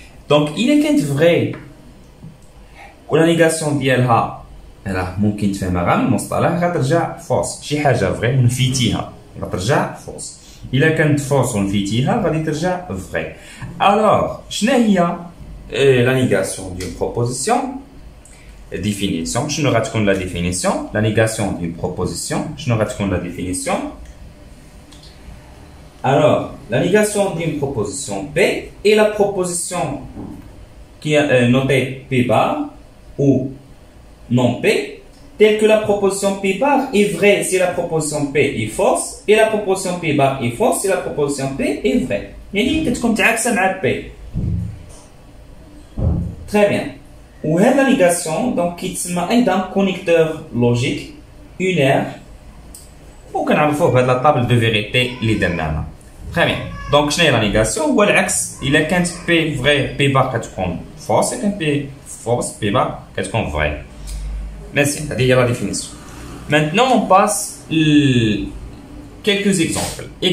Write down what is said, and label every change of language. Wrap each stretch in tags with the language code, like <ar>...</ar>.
<ar>دونك الا كانت فري ولا نيغاسيون ديالها راه ممكن تفهمها غير من المصطلح غترجع فوس، شي حاجه فري ونفيتيها غترجع فوس. الا كانت فوس ونفيتيها غادي ترجع فري. الوغ شنو هي لا نيغاسيون دون بروبوزيسيون؟ définition. شنو غتكون لا ديفينيسيون؟</ar> <fr>لا نيغاسيون دون بروبوزيسيون شنو غتكون لا ديفينيسيون؟ alors la négation d'une proposition P est la proposition qui est notée P bar ou non P, telle que la proposition P bar est vraie si la proposition P est fausse et la proposition P bar est fausse si la proposition P est vraie.</fr> <ar>يعني كتكون متعاكسة مع P.</ar> <fr>Très bien.</fr> <ar>وهاد لا نيغاسيون دونك كيتسمى ايضا كونيكتور لوجيك اونير، وكنعرفوه بهاد لا طابل دو فيريتي اللي درناها. تري بيان. دونك شنو هي لا نيغاسيون؟ هو العكس. الا كانت بي فري بي بار كتكون فوس، الا كانت بي فوس بي بار كتكون فري. مزيان هذه هي لا ديفينيسيون.</ar> <fr>Maintenant on passe quelques exemples.</fr>